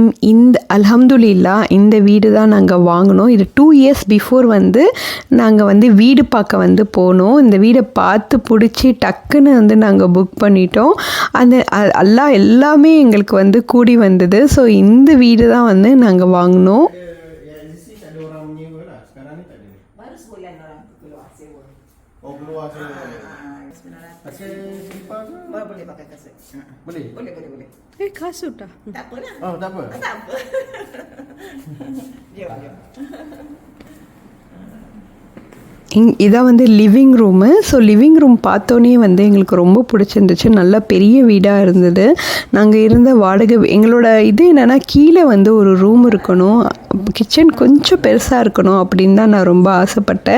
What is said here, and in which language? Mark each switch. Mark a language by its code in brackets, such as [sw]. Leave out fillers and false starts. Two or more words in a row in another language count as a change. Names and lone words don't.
[ta] அல்ஹம்துலில்லாஹ் இந்த வீடு தான் நாங்கள் வாங்கினோம். இது 2 [en] years before [ta] நாங்கள் வீடு பார்க்க போனோம். இந்த வீடை பார்த்து பிடிச்சி டக்குன்னு நாங்கள் புக் பண்ணிட்டோம். அல்லாஹ் எல்லாமே எங்களுக்கு கூடி வந்தது. ஸோ இந்த வீடு தான் நாங்கள் வாங்கினோம். [ms] Khas sudah. Tak apa lah. Oh, tak apa. Tak apa. Jom. [ta] இதான் [en] living room. [ta] ஸோ [en] living room [ta] பார்த்தோன்னே எங்களுக்கு ரொம்ப பிடிச்சிருந்துச்சு. நல்ல பெரிய வீடாக இருந்தது. நாங்கள் இருந்த வாடகை எங்களோட இது என்னென்னா கீழே ஒரு ரூம் இருக்கணும், கிச்சன் கொஞ்சம் பெருசாக இருக்கணும் அப்படின்னு தான் நான் ரொம்ப ஆசைப்பட்டேன்.